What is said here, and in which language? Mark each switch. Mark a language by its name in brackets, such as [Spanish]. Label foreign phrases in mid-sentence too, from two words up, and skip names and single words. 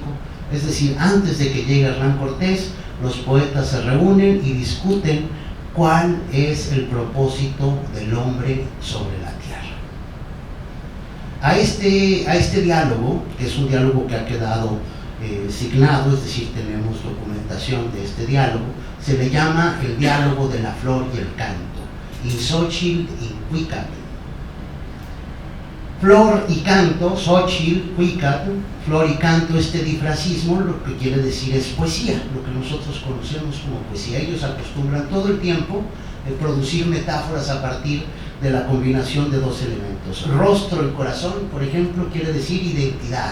[Spanish] Es decir, antes de que llegue Hernán Cortés, los poetas se reúnen y discuten cuál es el propósito del hombre sobre la tierra. A este diálogo, que es un diálogo que ha quedado signado, es decir, tenemos documentación de este diálogo, se le llama el diálogo de la flor y el canto, [Nahuatl languages] in Xochitl in Cuicatl. [Spanish] Flor y canto, [Nahuatl languages] Xochitl, Cuicatl, [Spanish] flor y canto, este difracismo, lo que quiere decir es poesía, lo que nosotros conocemos como poesía. Ellos acostumbran todo el tiempo a producir metáforas a partir de la combinación de dos elementos. Rostro y corazón, por ejemplo, quiere decir identidad.